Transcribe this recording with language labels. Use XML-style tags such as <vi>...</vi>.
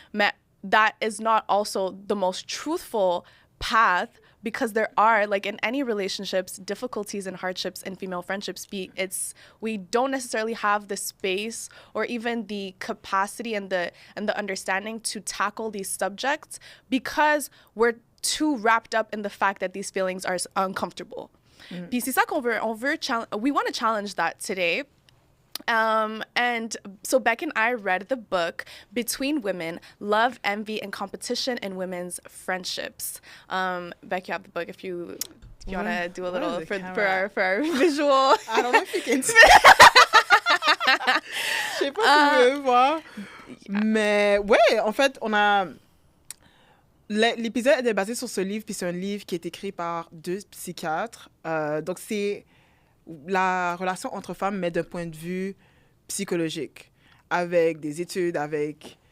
<en>But that is not also the most truthful path, because there are, like in any relationships, difficulties and hardships in female friendships. We don't necessarily have the space or even the capacity and the understanding to tackle these subjects because we're too wrapped up in the fact that these feelings are uncomfortable.</en> <fr>Puis c'est ça qu'on veut</fr> <en>we want to challenge that today. And so Beck and I read the book Between Women, Love, Envy, and Competition in Women's Friendships. Beck, you have the book if you want to do a little for our visual. I don't know if you can see.</en> <fr>Je sais pas si tu veux voir. Mais ouais, en fait, on a... L'épisode est basé sur ce livre, puis c'est un livre qui est écrit par 2 psychiatres. Donc, c'est la relation entre femmes, mais d'un point de vue psychologique, avec des études, avec...</fr>